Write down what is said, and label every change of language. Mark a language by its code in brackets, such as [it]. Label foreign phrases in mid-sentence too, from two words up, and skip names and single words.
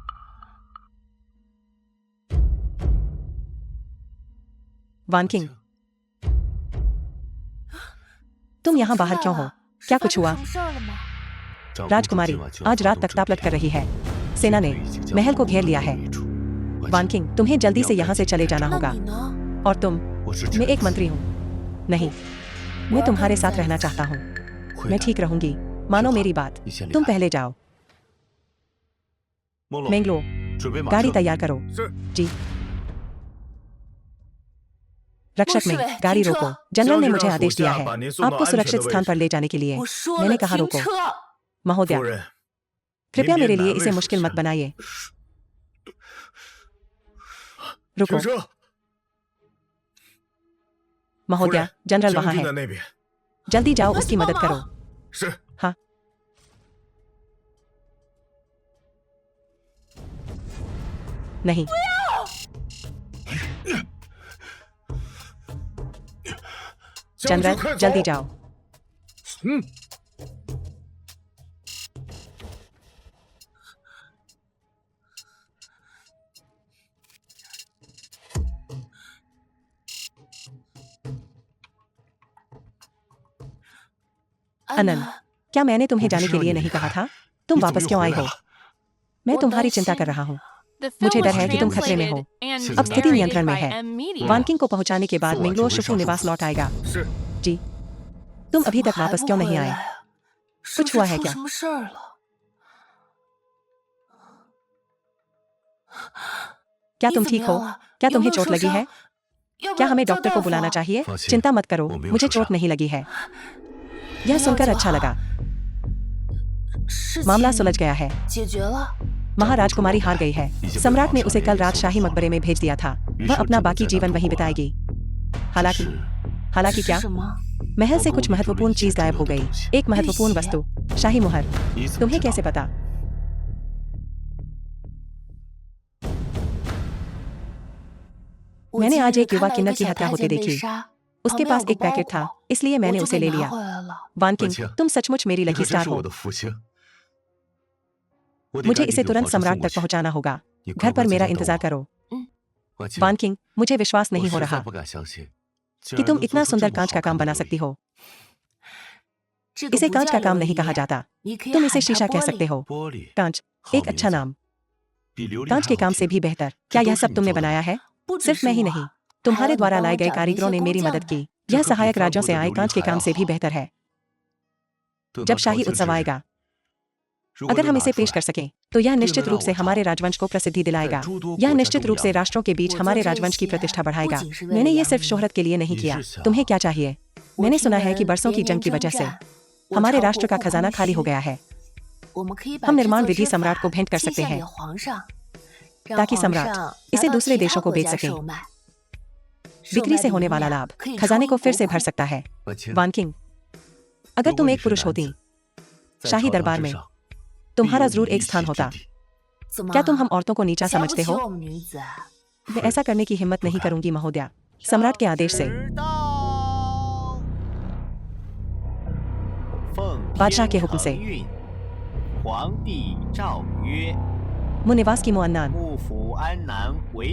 [hi] वानकिंग, तुम यहाँ बाहर क्यों हो? क्या कुछ हुआ? [zh] 发生什么事儿了吗？ [hi] राजकुमारी आज रात तक तापलट कर रही है। सेना ने महल को घेर लिया है। वानकिंग, तुम्हें जल्दी से यहाँ से चले जाना [zh] 那 [hi] होगा। [zh] 你呢？ [hi] और तुम, मैं एक मंत्री हूँ। नहीं, मैं तुम्हारे साथ रहना चाहता हूँ। मैं ठीक रहूंगी, मानो मेरी बात। तुम पहले जाओ। मैंगलो, गाड़ी तैयार करो। जी। रक्षक में गाड़ी रोको। जनरल ने मुझे आदेश दिया है आपको सुरक्षित स्थान पर ले जाने के लिए। [zh] 我说 [hi] मैंने [zh] 了 [hi] कहा [zh] 停 [hi] रोको। [zh] 车。 [hi] महोदया, [zh] 夫人， [hi] कृपया [zh] 您 [hi] मेरे [zh] 别 [hi] लिए [zh] 难 [hi] इसे [zh] 为 [hi] मुश्किल [zh] 世 [hi] मत [zh] 人 [hi] बनाइए। रुको। [zh] 停车。 夫 [hi] महोदया, [zh] 人， [hi] जनरल [zh] 将 [hi] वहाँ [zh] 军 [hi] है। [zh] 在那边。 [hi] जल्दी जाओ, [zh] 我 [hi] उसकी [zh] 去帮 [hi] मदद [zh] 忙 [hi] करो। [zh] 是。 [hi] हाँ। नहीं। [zh] 将军 [hi] जनरल, [zh] 快走 [hi] जल्दी जाओ। [zh] 嗯， [hi] अनंत, क्या मैंने तुम्हें [zh] 我不 [hi] जाने [zh] 是 [hi] के [zh] 让 [hi] लिए [zh] 你离 [hi] नहीं कहा [zh] 开， [hi] था? तुम [zh] 你怎么 [hi] वापस [zh] 又 [hi] क्यों [zh] 回 [hi] आई [zh] 来 [hi] हो? [zh] 了？ [hi] मैं वो तुम्हारी दर्शन- चिंता कर रहा हूँ। [en] The [hi] मुझे [en] film [hi] डर [en] was [hi] है कि तुम खतरे में हो। [en] translated and [hi] अब स्थिति [en] narrated [hi] नियंत्रण में [en] by [hi] है। [en] M Media. [hi] वानकिंग को पहुंचाने के बाद [zh] 送往 [hi] मिंगलो [zh] 九位 [hi] शुफू [zh] 上 [hi] निवास [zh] 主 [hi] लौट आएगा। [zh] 是。 [hi] जी। तुम अभी [zh] 怎么 [hi] तक [zh] 还 [hi] वापस [zh] 不 [hi] क्यों [zh] 回 [hi] नहीं [zh] 来 [hi] आए? [zh] 呀？是 [hi] कुछ [zh] 不 [hi] हुआ [zh] 是 [hi] है [zh] 出 [hi] क्या? [zh] 什么事儿了？ [hi] क्या [zh] 你 [hi] तुम [zh] 怎么 [hi] ठीक [zh] 样 [hi] हो? [zh] 了？ [hi] क्या [zh] 有没 [hi] तुम्हें [zh] 有 [hi] चोट [zh] 受 [hi] लगी [zh] 伤 [hi] है? [zh] 要不 [hi] क्या [zh] 要 [hi] हमें [zh] 叫 [hi] डॉक्टर [zh] 大 [hi] को [zh] 夫 [hi] बुलाना [zh] 啊？ [hi] चाहिए? [zh] 放心， [hi] चिंता मत करो, [zh] 我没有 [hi] मुझे [zh] 受 [hi] चोट [zh] 伤。 [hi] नहीं लगी है। [zh] 不 [hi] यह [zh] 要 [hi] सुनकर [zh] 就 [hi] अच्छा [zh] 好 [hi] लगा। [zh] 事 [hi] मामला [zh] 情 [hi] सुलझ गया है। [zh] 解决了。 [hi] महाराजकुमारी हार गई है। सम्राट ने उसे कल रात शाही मकबरे में भेज दिया था। वह अपना बाकी जीवन वहीं बिताएगी। हालांकि [zh] 是 [hi] क्या? [zh] 什么？ [hi] महल से कुछ महत्वपूर्ण चीज गायब हो गई। एक महत्वपूर्ण वस्तु, शाही मुहर। [zh] 你怎么 [hi] तुम्हें [zh] 知道 [hi] कैसे पता? मैंने आज एक युवा किन्नर की हत्या होते देखी। उसके पास एक पैकेट था, इसलिए मैंने उसे ले लिया। वानकिंग, बच्चा, तुम सचमुच मेरी [zh] 你 [en] lucky [zh] 可真 [en] star [zh] 是 [hi] हो। [zh] 我的福星。我得 [hi] मुझे [zh] 赶紧 [hi] इसे [zh] 给 [hi] तुरंत [zh] 皇上送 [hi] सम्राट [zh] 过 [hi] तक [zh] 去。 [hi] पहुंचाना होगा। [zh] 你 [hi] घर [zh] 乖 [hi] पर [zh] 乖在 [hi] मेरा [zh] 家等 [hi] इंतजार [zh] 我。 [hi] करो। [zh] 婉清， [hi] वानकिंग, मुझे विश्वास [zh] 我 [hi] नहीं हो [zh] 实在 [hi] रहा [zh] 不敢相信，竟 [hi] कि [zh] 然 [hi] तुम [zh] 能 [hi] इतना [zh] 做出 [hi] सुंदर [zh] 这么 [hi] कांच [zh] 好 [hi] का [zh] 看 [hi] काम [zh] 的 [hi] बना [zh] 琉 [hi] सकती [zh] 璃。 [hi] हो। [zh] 这个 [hi] इसे [zh] 不 [hi] कांच [zh] 叫 [hi] का काम [zh] 琉 [hi] नहीं [zh] 璃 [hi] कहा जाता। [zh] 你可以 [hi] तुम [zh] 喊 [hi] इसे [zh] 它 [hi] शीशा कह [zh] 玻 [hi] सकते [zh] 璃。 [hi] हो। [zh] 玻璃， [hi] कांच, [zh] 好 [hi] एक [zh] 名 [hi] अच्छा [zh] 字， [hi] नाम। [zh] 比琉璃 [hi] कांच [zh] 还 [hi] के [zh] 好 [hi] काम [zh] 听 [hi] से भी बेहतर। क्या [zh] 这 [hi] यह [zh] 都是 [hi] सब [zh] 你 [hi] तुमने [zh] 做的 [hi] बनाया है? [zh] 不只 [hi] सिर्फ [zh] 是 [hi] मैं ही [zh] 我， [hi] नहीं, [zh] 还有 [hi] तुम्हारे [zh] 你 [hi] द्वारा [zh] 帮 [hi] लाए [zh] 我 [hi] गए [zh] 找的那 [hi] कारीगरों [zh] 些 [hi] ने [zh] 工 [hi] मेरी [zh] 匠 [hi] मदद [zh] 们。 [hi] की। [zh] 这 [hi] यह [zh] 可比 [hi] सहायक [zh] 翻 [hi] राज्यों [zh] 过 [hi] से [zh] 的 [hi] आए [zh] 琉璃 [hi] कांच के [zh] 还 [hi] काम [zh] 要 [hi] से भी [zh] 好。 [hi] बेहतर है। [zh] 等 [hi] जब [zh] 到朝 [hi] शाही [zh] 廷 [hi] उत्सव [zh] 之日， [hi] आएगा, [zh] 如果 [hi] अगर [zh] 能 [hi] हम [zh] 拿 [hi] इसे [zh] 出 [hi] पेश [zh] 来 [hi] कर सकें, तो यह निश्चित रूप से हमारे राजवंश को प्रसिद्धि [zh] 在 [hi] दिलाएगा। [zh] 诸多 [hi] यह [zh] 国家 [hi] निश्चित [zh] 中 [hi] रूप से [zh] 扬 [hi] राष्ट्रों के बीच [zh] 我 [hi] हमारे [zh] 做这 [hi] राजवंश की [zh] 些 [hi] प्रतिष्ठा [zh] 不 [hi] बढ़ाएगा। [zh] 仅是为了 [hi] मैंने ये [zh] 扬 [hi] सिर्फ [zh] 名。 [hi] शोहरत के लिए नहीं [zh] 你 [hi] किया। [zh] 是想 [hi] तुम्हें क्या चाहिए? [zh] 我 [hi] मैंने [zh] 听 [hi] सुना है [zh] 闻 [hi] कि बरसों [zh] 连 [hi] की [zh] 年 [hi] जंग की [zh] 征 [hi] वजह से [zh] 战，我 [hi] हमारे [zh] 朝 [hi] राष्ट्र [zh] 国 [hi] का [zh] 库 [hi] खजाना [zh] 空 [hi] खाली हो [zh] 虚。 [hi] गया है। [zh] 我们可以把 [hi] हम [zh] 制 [hi] निर्माण [zh] 作 [hi] विधि [zh] 之 [hi] सम्राट को [zh] 法 [hi] भेंट कर [zh] 贴 [hi] सकते [zh] 献 [hi] हैं [zh] 给皇上，让 [hi] ताकि [zh] 皇 [hi] सम्राट [zh] 上 [hi] इसे [zh] 拿到 [hi] दूसरे [zh] 其他 [hi] देशों को [zh] 国 [hi] बेच [zh] 家 [hi] सकें। [zh] 售卖。售 [hi] बिक्री [zh] 卖 [hi] से [zh] 的 [hi] होने [zh] 银 [hi] वाला [zh] 两 [hi] लाभ [zh] 可以 [hi] खजाने [zh] 充 [hi] को [zh] 盈 [hi] फिर [zh] 国 [hi] से [zh] 库 [hi] भर सकता है। [zh] 婉清， [hi] वानकिंग, अगर [zh] 如 [hi] तुम [zh] 果你 [hi] एक [zh] 是 [hi] पुरुष [zh] 男 [hi] होती, [zh] 子，在 [hi] शाही [zh] 朝堂 [hi] दरबार [zh] 之 [hi] में [zh] 上，必 [hi] तुम्हारा [zh] 有 [hi] जरूर [zh] 你 [hi] एक [zh] 一 [hi] स्थान [zh] 席 [hi] होता। [zh] 之地。怎么 [hi] क्या तुम हम औरतों को नीचा [zh] 瞧不 [hi] समझते [zh] 起 [hi] हो? [zh] 我们女子啊？ [hi] मैं ऐसा करने की हिम्मत नहीं करूंगी महोदया। सम्राट के आदेश से [zh] 迟到。 奉 [hi] बादशाह [zh] 天 [hi] के हुक्म [zh] 承 [hi] से [zh] 运，皇帝诏曰： [hi] मुनिवास की मुअन्नान [zh] 幕府安南为